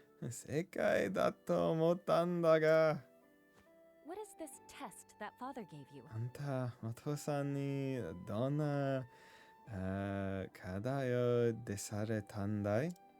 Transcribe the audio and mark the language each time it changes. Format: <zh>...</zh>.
<ja>世界だと思ったんだが。</ja> <en>What is this test that father gave you?</en> <ja>あんた、お父さんにどんな課題を出されたんだい？</ja>